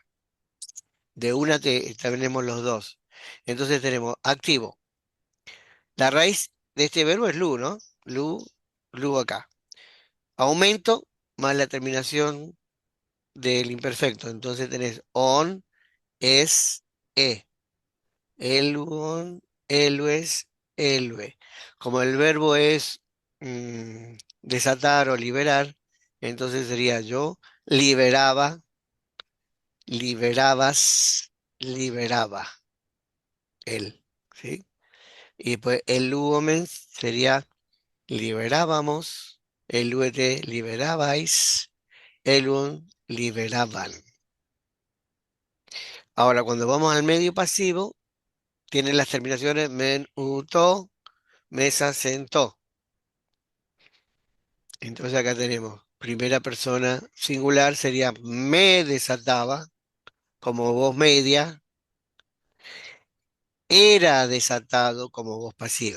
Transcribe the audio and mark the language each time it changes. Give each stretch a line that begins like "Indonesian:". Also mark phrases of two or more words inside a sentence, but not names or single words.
Spanish: De una tenemos los dos. Entonces tenemos activo. La raíz de este verbo es lu, ¿no? Lu acá. Aumento más la terminación del imperfecto. Entonces tenés on, es, e.
Greek: ἔλυον, ἔλυες, ἔλυε.
Spanish: Como el verbo es desatar o liberar, entonces sería yo liberaba, liberabas, liberaba, él, ¿sí? Y pues el luomen sería liberábamos, eluete liberabais, elun liberaban. Ahora, cuando vamos al medio pasivo, tiene las terminaciones men, uto, mesa, sentó. Entonces acá tenemos primera persona singular, sería me desataba, como voz media, era desatado como voz pasiva.